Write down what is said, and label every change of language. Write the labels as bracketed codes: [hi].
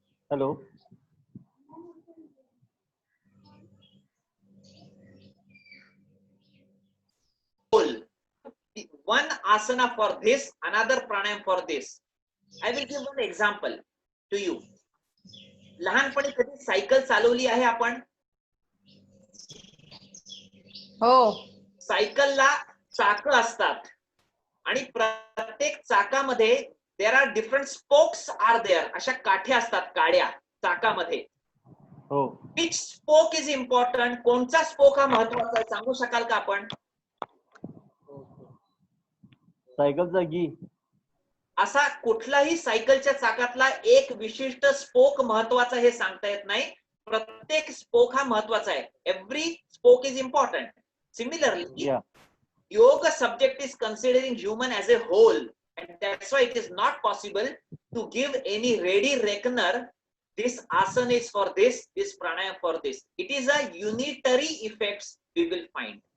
[en] Hello. One asana for this, another pranayam for this. I will give one example to you. [mr] लहानपणी कधी cycle चालवली आहे आपण? हो. सायकलला चाक असतात आणि प्रत्येक चाकामध्ये [en] There are different spokes are there. [mr] अशा काठ्या असतात, काड्या चाकामध्ये. हो. [en] Which spoke is important? [mr] कोणता स्पोक हा महत्वाचा आहे, सांगू शकाल का आपण? सायकलचा गी. असा कुठलाही सायकलच्या चाकातला एक विशिष्ट स्पोक महत्वाचा हे सांगता येत नाही. प्रत्येक स्पोक हा महत्वाचा आहे. [en] Every spoke is important. Similarly, yoga subject is considering human as a whole, and that's why it is not possible to give any ready reckoner. This asana is for this pranayama for this. It is a unitary effects we will find.